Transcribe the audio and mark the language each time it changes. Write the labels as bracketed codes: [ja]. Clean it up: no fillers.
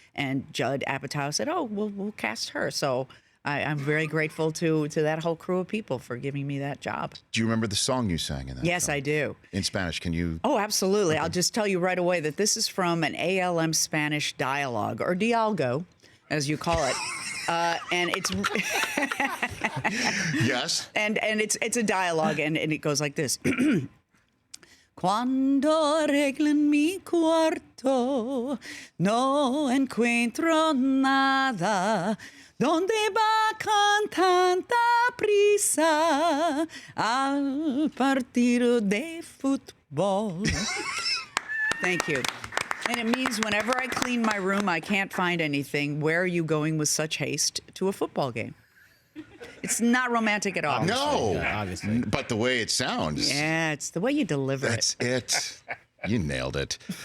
[en] And Judd Apatow said, oh, we'll cast her. So I'm very grateful to that whole crew of people for giving me that job. Do you remember the song you sang in that? Yes, film? I do. In Spanish, can you? Oh, absolutely. Okay. I'll just tell you right away that this is from an ALM Spanish dialogue, or dialgo, as you call it. And it's yes, and it's a dialogue, and it goes like this: [es] Cuando arreglo en mi cuarto, no encuentro nada. ¿Dónde va con tanta prisa al partido de fútbol? [en] Thank you. And it means whenever I clean my room, I can't find anything. Where are you going with such haste to a football game? It's not romantic at all. No, obviously. But the way it sounds. Yeah, it's the way you deliver That's it. You nailed it.